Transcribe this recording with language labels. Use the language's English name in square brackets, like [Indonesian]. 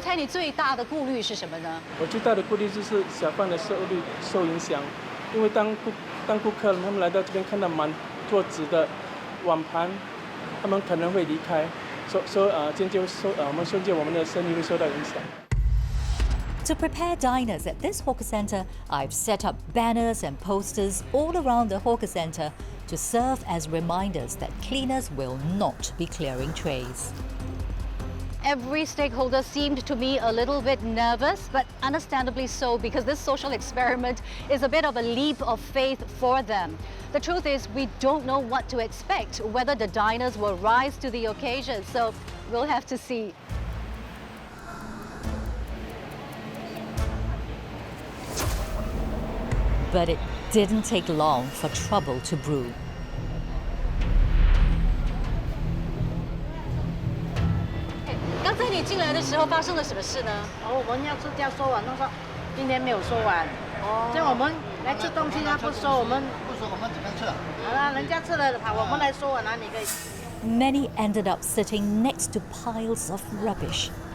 [Chinese] Tan， 你最大的顾虑是什么呢？我最大的顾虑就是小贩的收入受影响。因为当顾客他们来到这边看到满桌子的碗盘，他们可能会离开，间接我们瞬间我们的生意会受到影响。 [English] To prepare diners at this hawker centre, I've set up banners and posters all around the hawker centre to serve as reminders that cleaners will not be clearing trays. Every stakeholder seemed to me a little bit nervous, but understandably so, because this social experiment is a bit of a leap of faith for them. The truth is, we don't know what to expect, whether the diners will rise to the occasion, so we'll have to see. But it didn't take long for trouble to brew. [Chinese] 刚才你进来的时候发生了什么事呢？我们要吃掉收完，他说今天没有收完。这样我们来吃东西，他不收，我们怎么吃？好了，人家吃了，我们来收完，哪里可以？ [English] Many ended up sitting next to piles of rubbish.